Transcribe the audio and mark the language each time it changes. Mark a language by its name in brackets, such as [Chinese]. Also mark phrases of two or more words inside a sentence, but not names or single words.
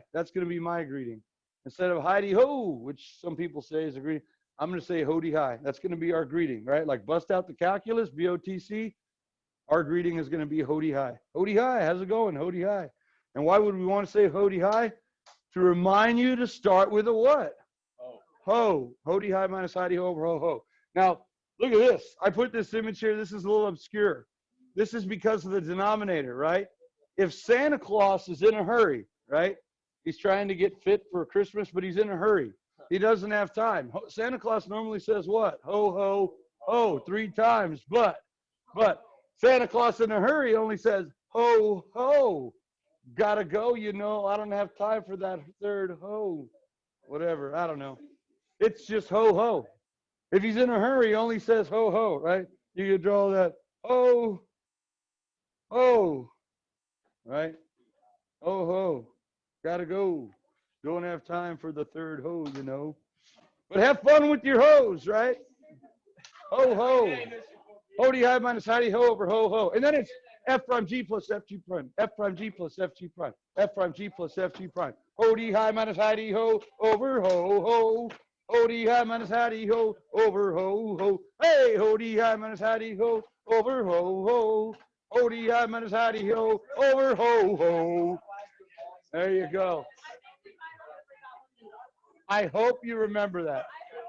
[English] That's going to be my greeting. Instead of Heidi ho, which some people say is a greeting, I'm going to say Hody hi. That's going to be our greeting, right? Like bust out the calculus, BOTC. Our greeting is going to be Hody hi. Hody hi, how's it going? Hody hi. And why would we want to say Hody hi? To remind you to start with a what? Ho. Hody hi minus Heidi ho over ho ho. Now, look at this. I put this image here. This is a little obscure. This is because of the denominator, right? If Santa Claus is in a hurry, right? He's trying to get fit for Christmas, but he's in a hurry. He doesn't have time. Santa Claus normally says what? Ho, ho, ho, 3 times. But Santa Claus in a hurry only says ho, ho. Gotta go, you know. I don't have time for that third ho. Whatever. I don't know. It's just ho, ho. If he's in a hurry, he only says ho, ho, right? You could draw that ho, ho, right? Ho, ho. Gotta go. Don't have time for the third ho, you know. But have fun with your hoes, right? Ho, ho. Hody hi minus Heidi ho over ho, ho. And then it's F prime G plus F G prime. F prime G plus F G prime. F prime G plus F G prime. Hody hi minus Heidi ho over ho, ho. Hody hi minus Heidi ho over ho, ho. Hey, Hody hi minus Heidi ho over ho, ho. Hody hi minus Heidi ho over ho, ho. There you go. I hope you remember that.